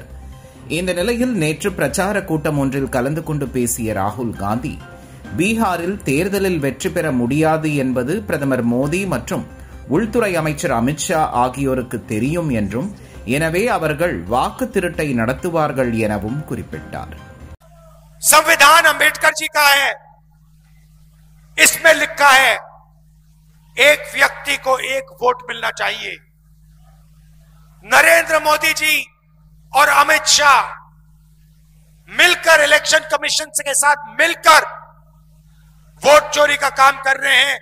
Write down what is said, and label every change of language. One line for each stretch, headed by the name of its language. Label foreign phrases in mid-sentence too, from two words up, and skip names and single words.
Tamil: இந்த நிலையில் நேற்று பிரச்சார கூட்டம் ஒன்றில் கலந்து கொண்டு பேசிய ராகுல் காந்தி, பீகாரில் தேர்தலில் வெற்றி பெற முடியாது என்பது பிரதமர் மோடி மற்றும் உள்துறை அமைச்சர் அமித்ஷா ஆகியோருக்கு தெரியும் என்றும், எனவே அவர்கள் வாக்கு திருட்டை நடத்துவார்கள் எனவும் குறிப்பிட்டார்.
Hindi: संविधान अंबेडकर जी का है, इसमें लिखा है एक व्यक्ति को एक वोट मिलना चाहिए. नरेंद्र मोदी जी और अमित शाह मिलकर इलेक्शन कमीशन के साथ मिलकर वोट चोरी का काम कर रहे हैं.